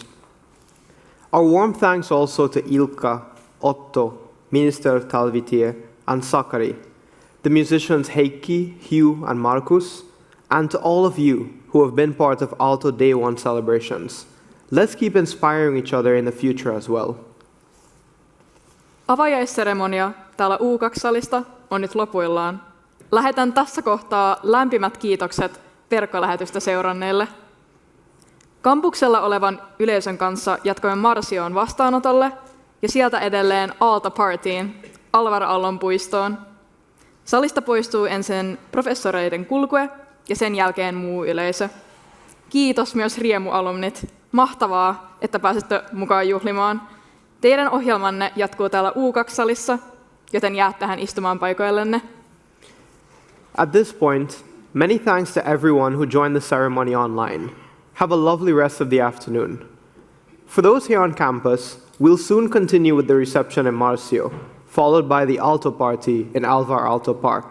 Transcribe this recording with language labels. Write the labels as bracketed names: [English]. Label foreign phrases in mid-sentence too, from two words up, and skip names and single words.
[English] Our warm thanks also to Ilkka, Otto, Minister of Talvitie, and Sakari, the musicians Heikki, Hugh, and Markus, and to all of you who have been part of Aalto Day One celebrations. Let's keep inspiring each other in the future as well. [Finnish] Avajaisseremonia täällä U2-salista on nyt lopuillaan. Lähetän tässä kohtaa lämpimät kiitokset verkkolähetystä seuranneille. Kampuksella olevan yleisön kanssa jatkoimme Marsioon vastaanotolle ja sieltä edelleen Aalto Partyin, Alvar Aallon puistoon. Salista poistuu ensin professoreiden kulkue ja sen jälkeen muu yleisö. Kiitos myös riemualumnit. Mahtavaa, että pääsitte mukaan juhlimaan. Teidän ohjelmanne jatkuu täällä U2-salissa, joten jää tähän istumaan paikoillenne. [English] At this point, many thanks to everyone who joined the ceremony online. Have a lovely rest of the afternoon. For those here on campus, we'll soon continue with the reception in Marsio, followed by the Aalto party in Alvar Aalto Park.